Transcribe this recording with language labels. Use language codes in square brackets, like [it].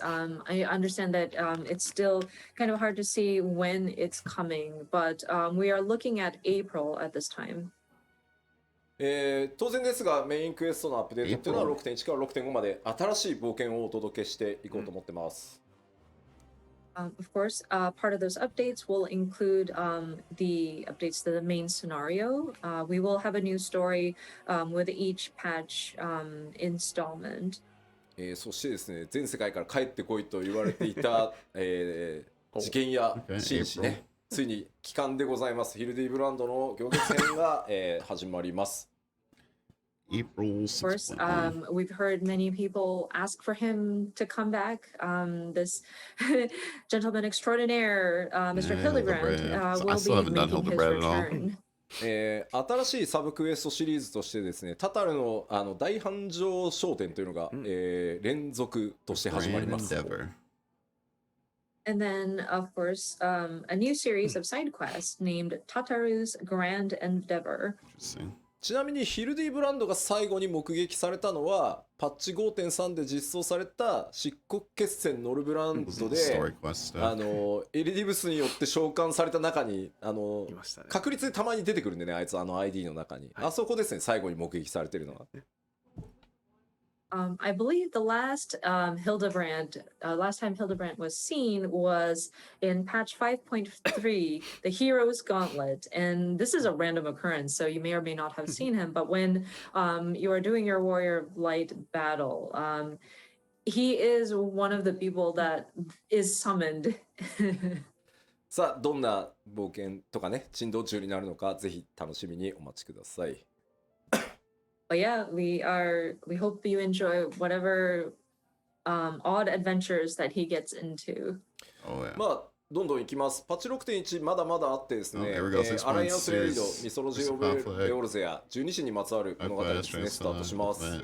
[en] I understand that it's still kind of hard to see when it's coming, but we are looking at April at this time. [ja] 当然ですが、メインクエストのアップデートっていうのは 6.1 から 6.5 まで新しい冒険をお届けしていこうと思ってます。 [en] Of course, part of those updates will include the updates to the main scenario. We will have a new story with each patch installment. [ja] そしてですね、全世界から帰ってこいと言われていた、事件や紳士ね、ついに帰還でございます。ヒルディブランドの行月編が、始まります。 [en] Of course, we've heard many people ask for him to come back. This gentleman extraordinaire, Mr. Hildebrand, will be making his return. [ja] 新しいサブクエストシリーズとしてですね、タタルの大繁盛商店というのが、連続として始まります。 [en] And then, of course, a new series of side quests named Tataru's Grand Endeavor. [ja] ちなみにヒルディブランドが最後に目撃されたのはパッチ 5.3 で実装された漆黒決戦ノルブランドでエリディブスによって召喚された中に確率でたまに出てくるんでね、あいつID の中に、あそこですね、最後に目撃されてるのは。 [en] I believe the last last time Hildebrand was seen was in patch 5.3, the Hero's Gauntlet. And this is a random occurrence, so you may or may not have seen him. But when you are doing your Warrior of Light battle, he is one of the people that is summoned. [ja] さあ、どんな冒険とかね、珍道中になるのか、ぜひ楽しみにお待ちください。 [en] But yeah, we hope you enjoy whatever odd adventures that he gets into. [ja] まあどんどんいきます。パッチ 6.1 まだまだあってですね、アライアンスレイド、ミソロジー・オブ・レオルゼア、12子にまつわる物語ですね、スタートします。